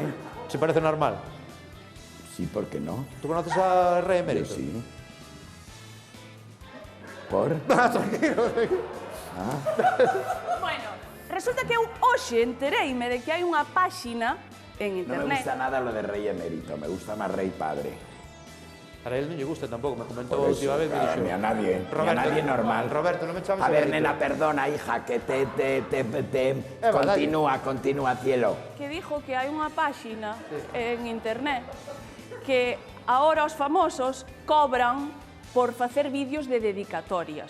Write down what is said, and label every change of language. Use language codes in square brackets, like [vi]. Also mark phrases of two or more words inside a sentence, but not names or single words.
[gl] Se parece normal. [es] Sí, ¿por qué no? [gl] Tú conoces ao rei [es] Yo [gl] emérito? [es] sí. ¿Por? [gl] bueno, resulta que eu hoxe entereime de que hai unha páxina en [es] No me [gl] internet. [es] gusta nada lo de rey emérito, me gusta más rey padre. [gl] A él non lle gusta tampouco, me comentou [es] Por [gl] a última [es] eso, [gl] vez, me [es] claro, [gl] dixo. [es] ni a nadie normal. [gl] Roberto, non me chames [es] A ver, [gl] emérito. [es] nena, perdona, hija, que continúa, cielo. [gl] Que dijo que hai unha páxina en internet que ahora os famosos cobran por facer vídeos de dedicatorias.